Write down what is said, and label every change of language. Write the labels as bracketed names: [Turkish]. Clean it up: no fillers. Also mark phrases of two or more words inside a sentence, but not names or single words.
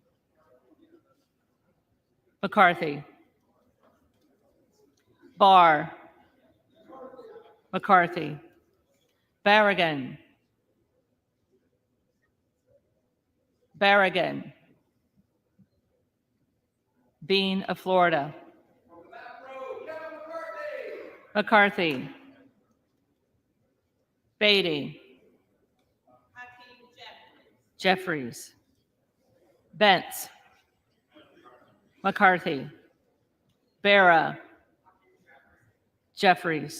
[English] McCarthy. Barr. McCarthy. Barragan. Barragan. Bean of Florida. McCarthy. Beatty. Jeffries. Bentz. McCarthy. Barra. Jeffries.